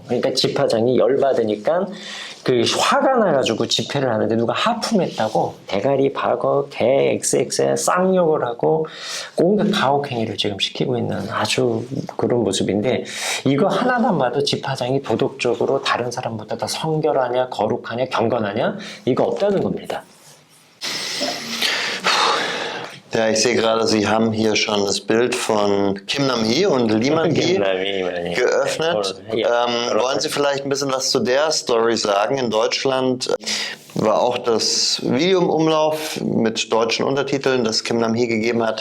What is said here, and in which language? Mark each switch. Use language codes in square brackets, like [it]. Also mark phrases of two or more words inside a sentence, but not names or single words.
[ko] 그러니까 지파장이 열받으니까 화가 나가지고 집회를 하는데 누가 하품했다고 대가리 박어 개 XX에 쌍욕을 하고 온갖 가혹행위를 지금 시키고 있는 아주 그런 모습인데 이거 하나만 봐도 지파장이 도덕적으로 다른 사람보다 더 성결하냐 거룩하냐 경건하냐 이거 없다는 겁니다. [de] Ja, ich sehe gerade, Sie haben hier schon das Bild von Kim Nam-hee und Lee Man-hee geöffnet. Wollen Sie vielleicht ein bisschen was zu der Story sagen? In Deutschland war auch das Video im Umlauf mit deutschen Untertiteln, das Kim Nam-hee gegeben hat.